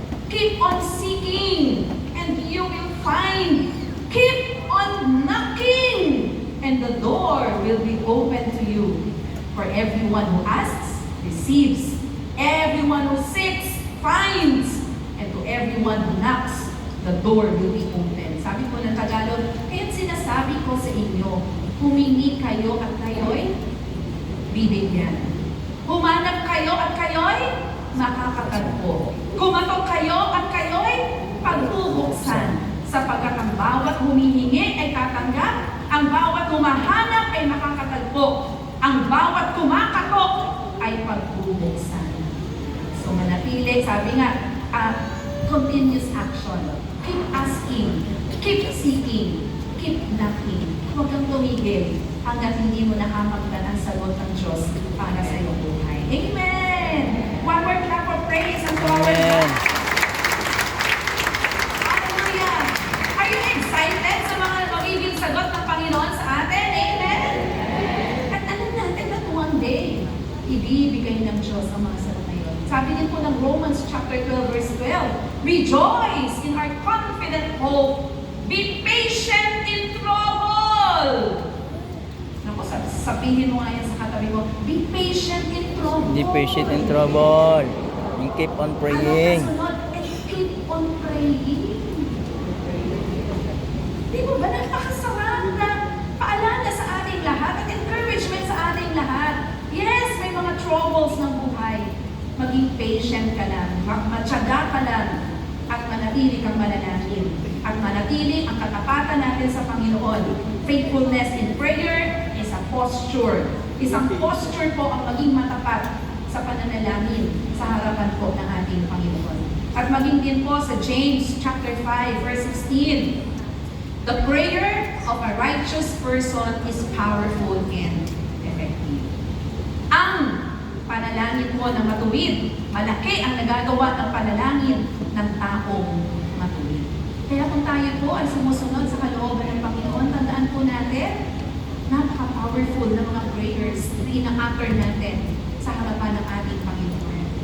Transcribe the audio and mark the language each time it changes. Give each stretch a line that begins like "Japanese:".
English: Keep on seeking, and you will find. Keep on knocking, and the door will be open to you. For everyone who asks, receives. Everyone who seeks, finds. And to everyone who knocks, the door will be open.
Filipino: Sabi po ng Tagalog, kaya't sinasabi ko sa inyo, humingi kayo at kayo'y bibigyan. Humanap kayo at kayo'y makakatagpo. Kumatok kayo at kayo'y pagbubuksan. Sapagkat ang bawat humihingi ay tatanggap, ang bawat humahanap ay makakatagpo, ang bawat kumakatok ay pagbubuksan. So manatili, sabi nga,
English: continuous action. Keep asking, keep seeking, keep knocking.
Filipino: Huwag kang tumigil hanggat hindi mo nakamagdan ang sagot ng Diyos para sa iyong buhay.
English: Amen! One more clap of praise and to our Amen. God. Hallelujah! Are you excited
Filipino: sa mga magiging sagot ng Panginoon sa atin? Amen! At alam natin na
English: one day,
Filipino: ibibigay ng Diyos ang mga sagot na yun. Sabi din po ng
English: Romans chapter 12, verse 12, rejoice in our confident hope. Be patient in trouble.
Filipino: Naku, sabihin mo nga yan sa katabi mo,
English: be patient in trouble. Be patient in trouble. And keep on praying.
Filipino: Ano kasunod?
English: And keep on praying.
Filipino: Di ba ba napakasarap na paalala sa ating lahat at encouragement sa ating lahat? Yes, may mga troubles ng buhay. Maging patient ka lang, matyaga ka lang, at manatili kang mananangin. At manatili ang katapatan natin sa Panginoon.
English: Faithfulness in prayer is a posture.
Filipino: Isang posture po ang maging matapat sa pananalangin sa harapan po ng ating Panginoon. At maging din po sa James chapter 5 verse 16.
English: The prayer of a righteous person is powerful and effective.
Filipino: Ang panalangin mo na matuwid, malaki ang nagagawa ng panalangin ng taong matuwid. Kaya kung tayo po ay sumusunod sa kalooban ng Panginoon, tandaan po natin, napaka-powerful na mga prayers na ina-utter natin sa harapan ng ating Panginoon.